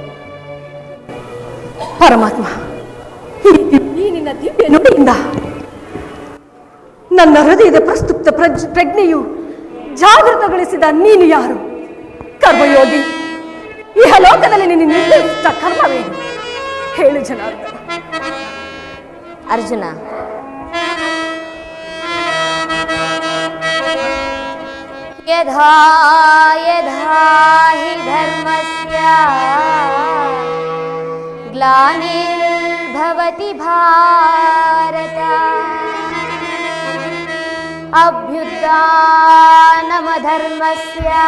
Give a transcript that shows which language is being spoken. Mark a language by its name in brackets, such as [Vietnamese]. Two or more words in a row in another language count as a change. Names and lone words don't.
[Kannada] ಪರಮಾತ್ಮ, ಈ ನಿನ್ನ ದಿವ್ಯ ನುಡಿಯಿಂದ ನನ್ನ ಹೃದಯದ ಪ್ರಸ್ತುಪ್ತ ಪ್ರಜ್ಞೆಯು ಜಾಗೃತಗೊಳಿಸಿದ ನೀನು ಯಾರು? ಕರ್ಮಯೋಗಿ, ಇಹಲೋಕದಲ್ಲಿ ನಿನ್ನ ನಿರ್ದಿಷ್ಟ ಕರ್ಮವೇನು? ಹೇಳು ಜನಾರ್ದನ. [Sanskrit] ಅರ್ಜುನ, ಯಥಾ ಯಥಾ ಹಿ ಧರ್ಮಸ್ಯ ಗ್ಲಾನಿರ್ಭವತಿ ಭಾರತ ಅಭ್ಯುತ್ಥಾನಮಧರ್ಮಸ್ಯ